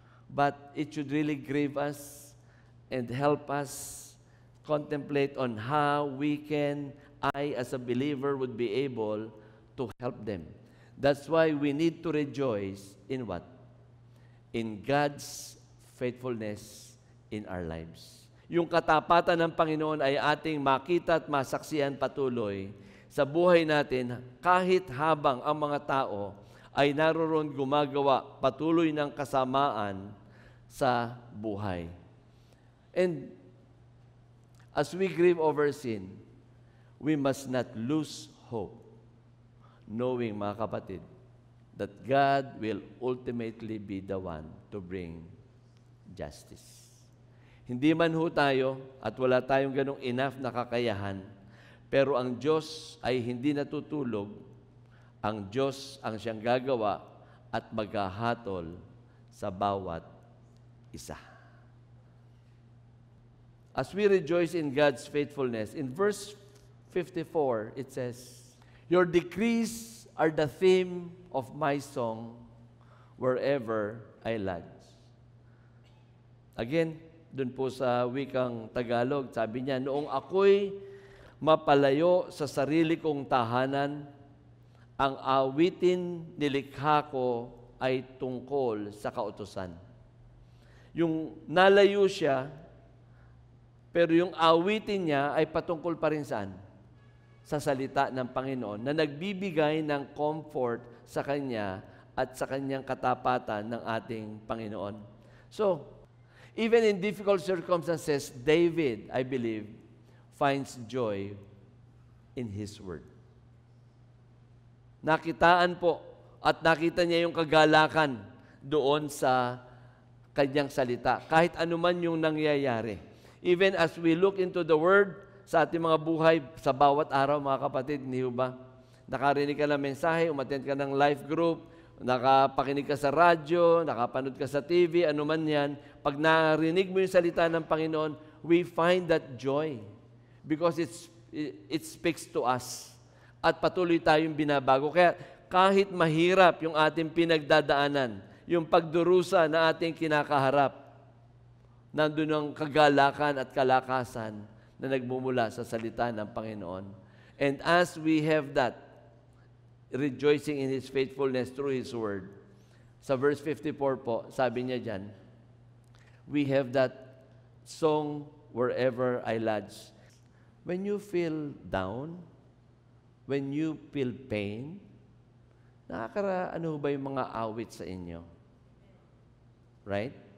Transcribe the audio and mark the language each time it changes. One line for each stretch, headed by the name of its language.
English: But it should really grieve us and help us contemplate on how I as a believer would be able to help them. That's why we need to rejoice in what? In God's faithfulness in our lives.
Filipino: Yung katapatan ng Panginoon ay ating makita at masaksihan patuloy sa buhay natin kahit habang ang mga tao ay naroon gumagawa patuloy ng kasamaan sa buhay.
English: And as we grieve over sin, we must not lose hope, knowing,
Filipino: mga kapatid,
English: that God will ultimately be the one to bring justice.
Filipino: Hindi man ho tayo at wala tayong ganong enough na kakayahan, pero ang Diyos ay hindi natutulog. Ang Diyos ang siyang gagawa at maghahatol sa bawat isa.
English: As we rejoice in God's faithfulness, in verse 54, it says, your decrees are the theme of my song wherever I lodge.
Filipino: Again, dun po sa wikang Tagalog, sabi niya, noong ako'y mapalayo sa sarili kong tahanan, ang awitin nilikha ko ay tungkol sa kautusan. Yung nalayo siya, pero yung awitin niya ay patungkol pa rin saan? Sa salita ng Panginoon na nagbibigay ng comfort sa Kanya at sa Kanyang katapatan ng ating Panginoon.
English: So, even in difficult circumstances, David, I believe, finds joy in His Word.
Filipino: Nakitaan po at nakita niya yung kagalakan doon sa Kanyang salita. Kahit anuman yung nangyayari.
English: Even as we look into the Word
Filipino: sa ating mga buhay, sa bawat araw, mga kapatid, hindi ba? Nakarinig ka ng mensahe, umattend ka ng life group, nakapakinig ka sa radyo, nakapanood ka sa TV, anuman yan. Pag narinig mo yung salita ng Panginoon,
English: we find that joy because it speaks to us.
Filipino: At patuloy tayong binabago. Kaya kahit mahirap yung ating pinagdadaanan, yung pagdurusa na ating kinakaharap, nandun ang kagalakan at kalakasan na nagmumula sa salita ng Panginoon.
English: And as we have that, rejoicing in His faithfulness through His Word,
Filipino: sa verse 54 po, sabi niya dyan,
English: we have that song wherever I lodge. When you feel down, when you feel pain,
Filipino: ano ba yung mga awit sa inyo?
English: Right?